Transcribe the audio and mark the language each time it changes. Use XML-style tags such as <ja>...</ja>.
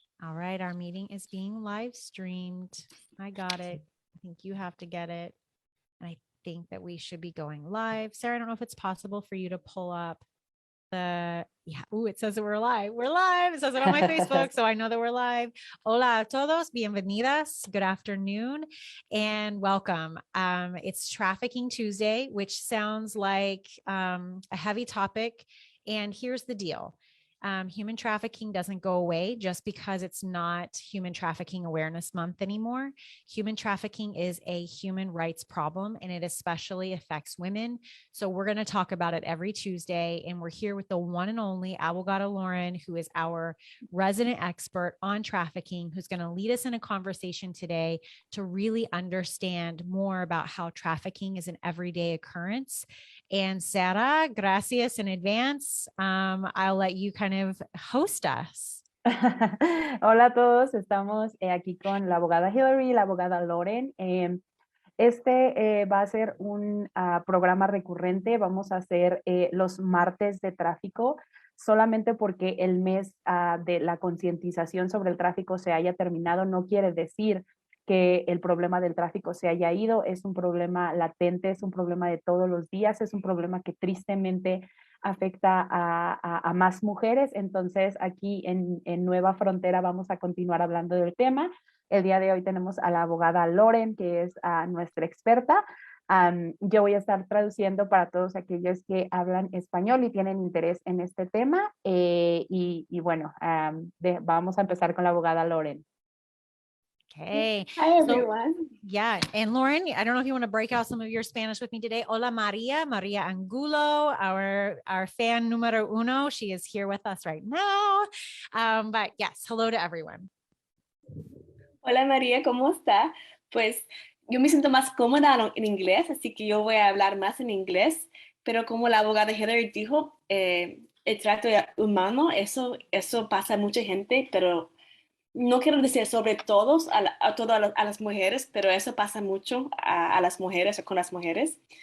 <en>All right, our meeting is being live streamed. I got it. I think you have to get it. And I think that we should be going live. Sarah, I don't know if it's possible for you to pull up it says that we're live. We're live. It says it on my Facebook, so I know that we're live.</en> <es>Hola a todos, bienvenidas.</es> <en>Good afternoon and welcome. It's Trafficking Tuesday, which sounds like a heavy topic. And here's the deal. Human trafficking doesn't go away just because it's not Human Trafficking Awareness Month anymore. Human trafficking is a human rights problem, and it especially affects women. So we're going to talk about it every Tuesday, and we're here with the one and only Abogada Lauren, who is our resident expert on trafficking, who's going to lead us in a conversation today to really understand more about how trafficking is an everyday occurrence. And Sara, gracias in advance. I'll let you kind of host us.</en> <es>Hola a todos, estamos aquí con la abogada Hillary y la abogada Lauren. Este va a ser un programa recurrente. Vamos a hacer los martes de tráfico, solamente porque el mes de la concientización sobre el tráfico se haya terminado. No quiere decir que el problema del tráfico se haya ido. Es un problema latente, es un problema de todos los días, es un problema que tristemente afecta a más mujeres. Entonces aquí en Nueva Frontera vamos a continuar hablando del tema. El día de hoy tenemos a la abogada Lauren, que es nuestra experta. Yo voy a estar traduciendo para todos aquellos que hablan español y tienen interés en este tema. Y bueno, vamos a empezar con la abogada Lauren.</es> <en>Okay. Hi, everyone. Yeah. And Lauren, I don't know if you want to break out some of your Spanish with me today. Hola, Maria Angulo, our fan</en> <es>numero uno.</es> <en>She is here with us right now. But yes, hello to everyone.</en> <es>Hola, María, ¿cómo está? Pues yo me siento más cómoda en inglés, así que yo voy a hablar más en inglés. Pero como la abogada Hillary dijo, el trato humano, eso pasa a mucha gente, pero no quiero decir sobre todos, a las mujeres, pero eso pasa mucho a las mujeres o con las mujeres.</es>